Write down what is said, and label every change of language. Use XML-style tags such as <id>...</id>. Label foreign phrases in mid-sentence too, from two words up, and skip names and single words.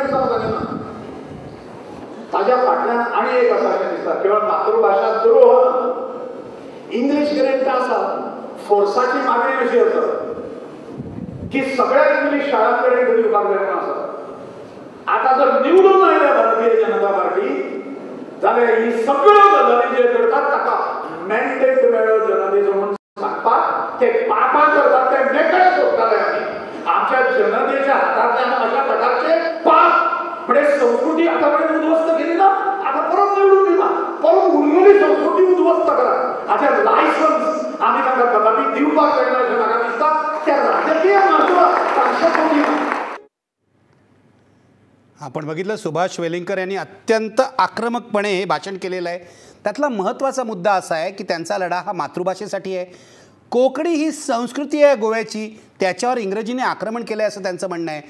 <kok>ताचे सगळे इव्हेंट जावंक जायना। ताज्या फाटल्यान आनी एक आसा अशें दिसता, केवळ मातृभाषा द्रोह इंग्लीश ग्रेड आसा, फोर्साची मागणी अशी आसा की सगळ्या इंग्लीश शाळांकडे दिवपाक जायना आसा. आता जर निवडून आयल्या भारतीय जनता पार्टी जाल्यार ही सगळ्यो गजाली जे करतात ताका मॅन्डेट मेळ्ळो जर्नलिझम म्हणून सांगपाक, ते पापा करतात ते मेकळे सोडटाले आमी. आमच्या जनतेच्या हातांतल्यान अशा प्रकारचे पाप म्हणजे संस्कृती आतापर्यंत उद्ध्वस्त केली ना, आता परत निवडून दिला, परत उरलेली संस्कृती उद्ध्वस्त करा. हाचे लायसन्स आम्ही तांकां कदापि दिवपाक जायना अशें म्हाका दिसता. त्या राजकीय म्हत्व तांचे</kok> <mr>आपण बघितलं सुभाष वेलिंगकर यांनी अत्यंत आक्रमकपणे हे भाषण केलेलं आहे. त्यातला महत्त्वाचा मुद्दा असा आहे की त्यांचा लढा हा मातृभाषेसाठी आहे. कोकणी ही संस्कृती आहे गोव्याची, त्याच्यावर इंग्रजीने आक्रमण केलं आहे असं त्यांचं म्हणणं आहे.</mr>